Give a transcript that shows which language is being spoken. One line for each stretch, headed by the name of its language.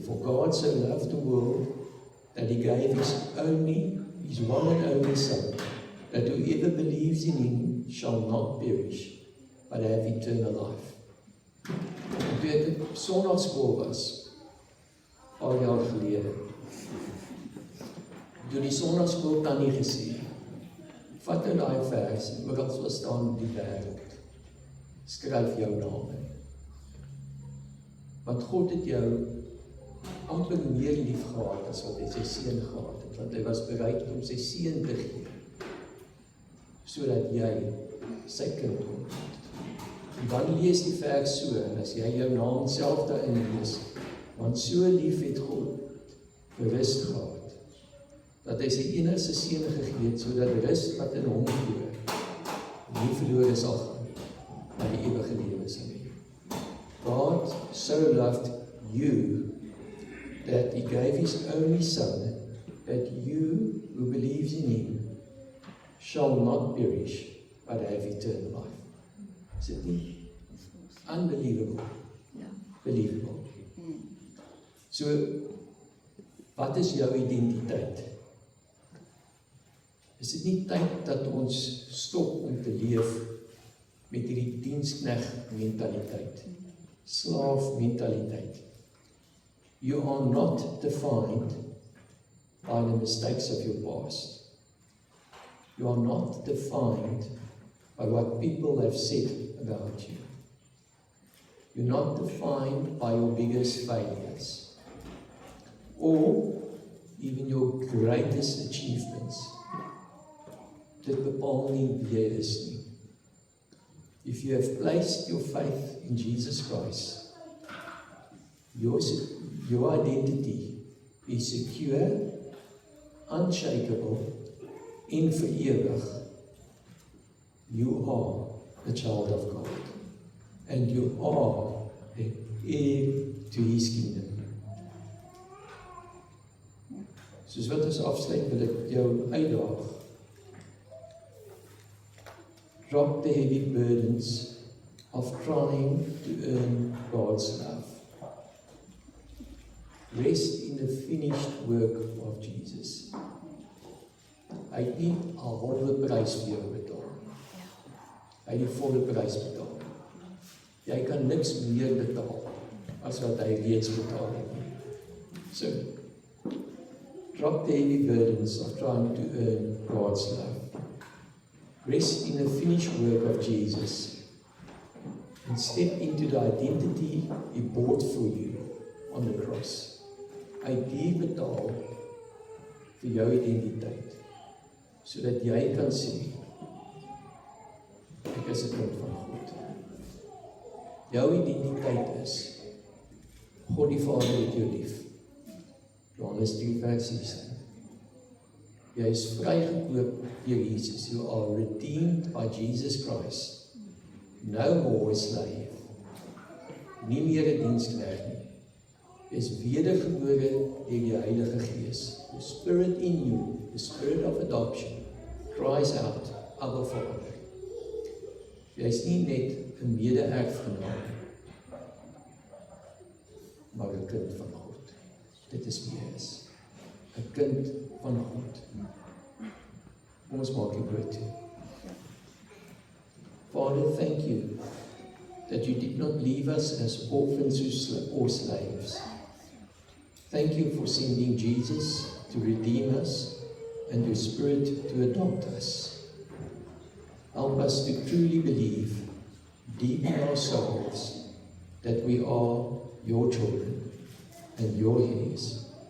English: For God so loved the world that he gave his one and only Son, that whoever believes in him shall not perish, but have eternal life.
Afrikaans: Toe ek op Sondagskool was, al jaar gelede, toe die Sondagskool tannie gesê, vat nou daai vers, en oral sal staan die wêreld, skryf jou naam in. Want God het jou amper meer lief gehad as wat hy sy seun gehad het, want hy was bereid om sy seun te gee, sodat jy sy kind kon word. En dan lees die vers so, en as jy jou naam self daarin lees, want so lief het God gerus gehad, dat hy sy enigste seun gegee het, sodat rus wat in hom glo, nie verlore sal gaan nie, maar die ewige lewe sal hê.
English: God so loved you that he gave his only Son, that you who believes in him shall not perish, but have eternal life. Is it nie? Unbelievable. Believable.
Afrikaans: So, wat is jou identiteit? Is dit nie tyd dat ons stop om te leef met hierdie diensknegt mentaliteit, slaaf mentaliteit?
English: You are not defined by the mistakes of your past. You are not defined by what people have said about you. You're not defined by your biggest failures or even your greatest achievements.
Afrikaans: Dit bepaal nie wie jy is nie.
English: If you have placed your faith in Jesus Christ, your identity is secure, unshakable,
Afrikaans: en vir ewig.
English: You are a child of God, and you are an heir to his kingdom.
Afrikaans: Soos wat ons afsluit, wil ek jou uitdaag.
English: Drop the heavy burdens of trying to earn God's love. Rest in the finished work of Jesus.
Afrikaans: Hy het nie 'n halwe prys vir jou betaal. Hy het die volle prys betaal. Jy kan niks meer betaal as wat hy reeds betaal het.
English: So, drop the heavy burdens of trying to earn God's love. Rest in the finished work of Jesus and step into the identity he bought for you on the cross.
Afrikaans: Hy het die betaal vir jou identiteit, sodat jy kan sê, ek is 'n kind van God. Jou identiteit is, God die Vader het jou lief. Johannes 3 vers 16. Jy is vrygekoop deur Jesus.
English: You are redeemed by Jesus Christ. No more a slave.
Afrikaans: Nie meer 'n diensknegt nie. Jy is wedergebore deur die Heilige Gees.
English: The Spirit in you, the Spirit of adoption, cries out, Abba Vader.
Afrikaans: Jy is nie net 'n mede-erfgenaam, maar 'n kind van God. Dit is wie jy is. 'n kind van God. Kom ons maak die woord toe.
English: Father, thank you that you did not leave us as orphans or slaves. Thank you for sending Jesus to redeem us and your Spirit to adopt us. Help us to truly believe deep in our souls that we are your children and your heirs.